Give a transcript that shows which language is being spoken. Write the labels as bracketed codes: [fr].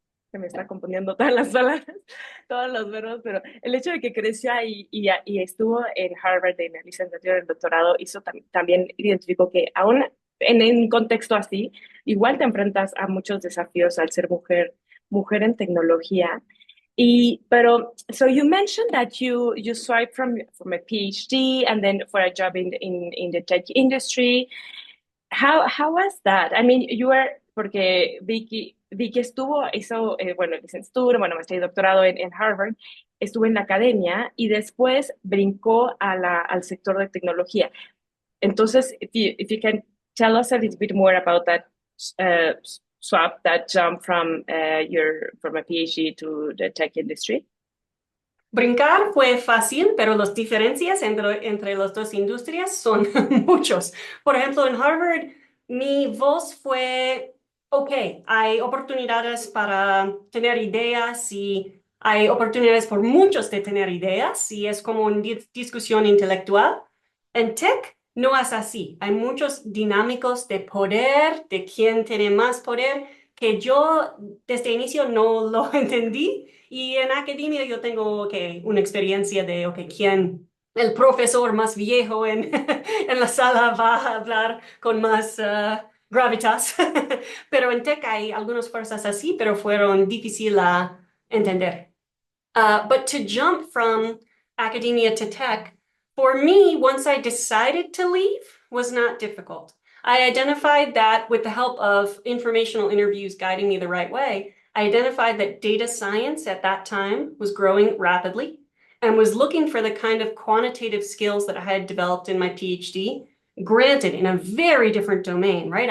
[es] se me está componiendo todas las palabras, todos los verbos, pero el hecho de que creció ahí y estuvo en Harvard en la licenciatura y el doctorado, también identificó que aún en un contexto así, igual te enfrentas a muchos desafíos al ser mujer en tecnología. [en] Pero so you mentioned that you swiped from a PhD and then for a job in the tech industry. How was that? [es] I mean, porque Vicky hizo, bueno, licenciatura, bueno, maestría y doctorado en Harvard, estuvo en la academia y después brincó al sector de tecnología. [en] Entonces, if you can tell us a little bit more about that swap, that jump from a PhD to the tech industry. [es] Brincar fue fácil, pero las diferencias entre las dos industrias son muchos. Por ejemplo, en Harvard, mi voz fue, ok, hay oportunidades para tener ideas y hay oportunidades por muchos de tener ideas y es como una discusión intelectual. En tech no es así. Hay muchos dinámicos de poder, de quién tiene más poder, que yo desde el inicio no lo entendí. Y en academia yo tengo una experiencia de quién, el profesor más viejo en, en la sala va a hablar con más gravitas. Pero en tech hay algunas fuerzas así, pero fueron difíciles a entender. [en] But to jump from academia to tech, for me, once I decided to leave, was not difficult. I identified that with the help of informational interviews guiding me the right way, I identified that data science at that time was growing rapidly and was looking for the kind of quantitative skills that I had developed in my PhD, granted in a very different domain, right?